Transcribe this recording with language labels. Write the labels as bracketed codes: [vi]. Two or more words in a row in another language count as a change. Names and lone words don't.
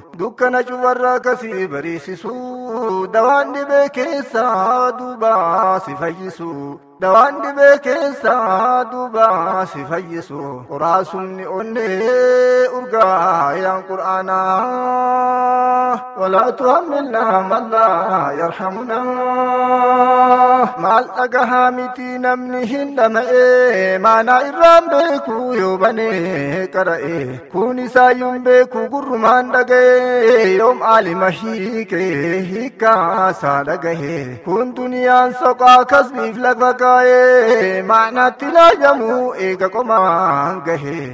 [om] Dukkana cufarraa kasii bariisisu, dawaan dhibee keessaa duubaa si fayyisu. Dawaan dhibee keessaa duubaa si fayyisu. Qoraasumni onnee urgaa yaan Qur'aanaa. [ar] ولا تهملنا من لا يرحمنا. [om] Maal dhagahaa miti namni hin dhama'e, maanaa irraan beeku yoo banee qara'e. Kun isaayyuun beeku gurrumaan dhaga'e, yoom aalima hiike hiikkaasaa dhagahe. Kun duniyaan soqaa kasbiif lafa kaa'e, maanaatti laajamu eega qomaan gahe.